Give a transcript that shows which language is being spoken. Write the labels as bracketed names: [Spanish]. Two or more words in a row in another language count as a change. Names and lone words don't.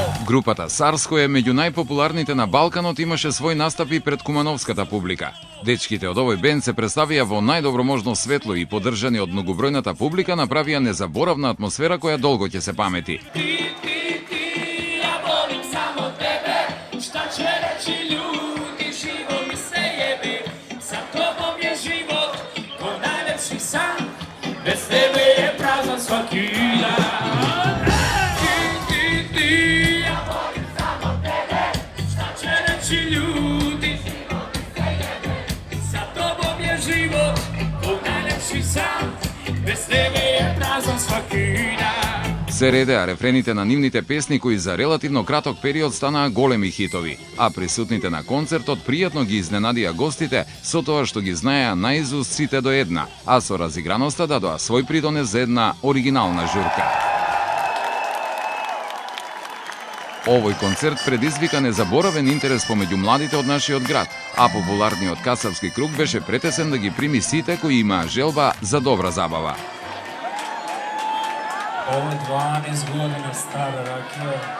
[Macedonian] Групата SARS, која е меѓу најпопуларните на Балканот, имаше свој настапи пред кумановската публика. Дечките од овој бенд се представија во најдобро можно светло и поддржани од многобројната публика направија незаборавна атмосфера која долго ќе се памети. [Serbian] Bez tebe je prazan svaki dan. Ja volim samo tebe, šta će reći ljudi? Sa tobom je život, ko najlepši san. Bez tebe je prazan svaki dan. [Macedonian] Се редеа рефрените на нивните песни кои за релативно краток период станаа големи хитови, а присутните на концертот пријатно ги изненадија гостите со тоа што ги знаеа наизуст сите до една, а со разиграноста дадоа свој придонес за една оригинална журка. Овој концерт предизвика незаборавен интерес помеѓу младите од нашиот град, а популарниот касапски круг беше претесен да ги прими сите кои имаа желба за добра забава. [Serbian] Ovo je 12 godina stara rakija.